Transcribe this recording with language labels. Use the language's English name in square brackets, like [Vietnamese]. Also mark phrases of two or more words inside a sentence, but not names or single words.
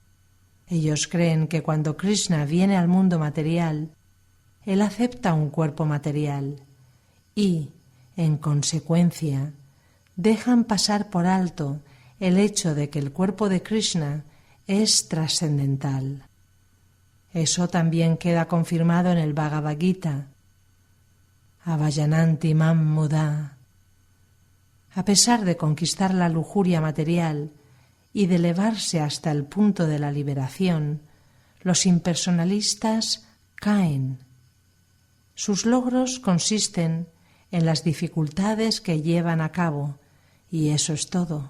[Spanish] Ellos creen que cuando Krishna viene al mundo material, él acepta un cuerpo material y, en consecuencia, dejan pasar por alto el hecho de que el cuerpo de Krishna es trascendental. Eso también queda confirmado en el Bhagavad Gita. [Sanskrit] अवयनन्ति मां मुदा. [Spanish] A pesar de conquistar la lujuria material y de elevarse hasta el punto de la liberación, los impersonalistas caen. Sus logros consisten en las dificultades que llevan a cabo, y eso es todo.